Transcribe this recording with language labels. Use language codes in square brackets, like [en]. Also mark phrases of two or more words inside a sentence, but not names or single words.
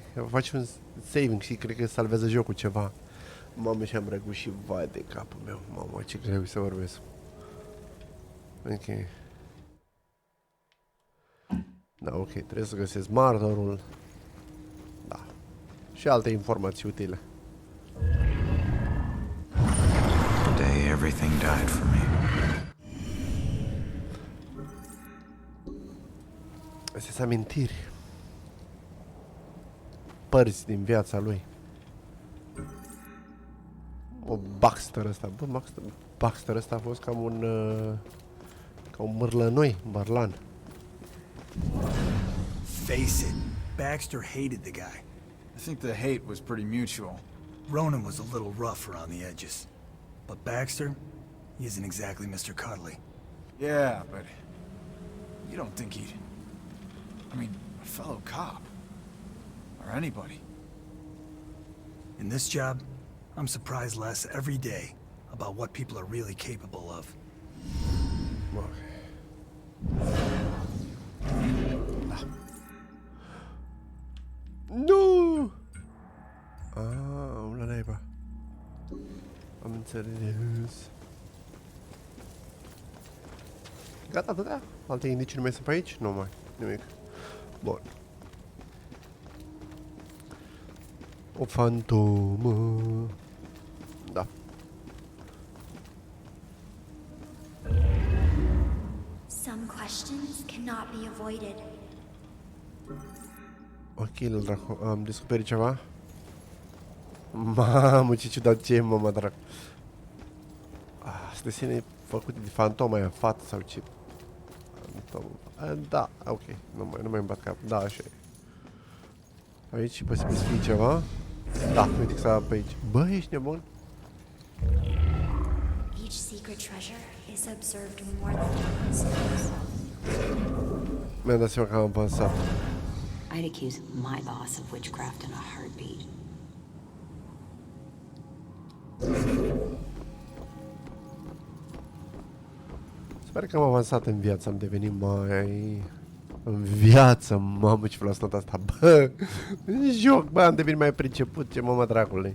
[ro] Faci un saving și cred că salvează jocul ceva. Mamă, și-am răgușit, vai de capul meu. Mamă, ce greu să vorbesc. Ok. Da, ok, trebuie să găsesc martorul. Da. Și alte informații utile. [en] Today everything died for me. [ro] Astea sunt amintiri. Părți din viața lui. O Baxter ăsta. Bă, Baxter ăsta a fost cam un... ca un mârlănoi, barlan. [en] Face it, Baxter hated the guy. I think the hate was pretty mutual. Ronan was a little rough around the edges. But Baxter, he isn't exactly Mr. Cuddly. Yeah, but you don't think he'd... I mean, a fellow cop. Or anybody. In this job, I'm surprised less every day about what people are really capable of. [ro] Nu! La naiba. Am înțeles. Gata, atâtea? Alte indicii nu mai sunt pe aici? Nu mai. Nimic. Bun. O fantomă. Da. [en] Some questions cannot be avoided. [ro] Ok, dracu, am descoperit ceva. Mamă, ce ciudat, ce e, mama, dracu. Asta desene e făcut de fantoma aia, fată sau ce? Da, ok, nu mai îmi bat cap. Da, așa e. Aici poate să fie ceva. Da, uite că s-a pe aici. Bă, ești nebun? [en] Each secret treasure is observed more than once. [ro] Mi-am dat seama că am avansat. [en] I'd accuse my boss of witchcraft in a heartbeat. [ro] Sper că am avansat în viață, am devenit mai... În viață, mamă, ce vreau să not asta, bă! În joc, bă, am devenit mai priceput, ce mama dracului.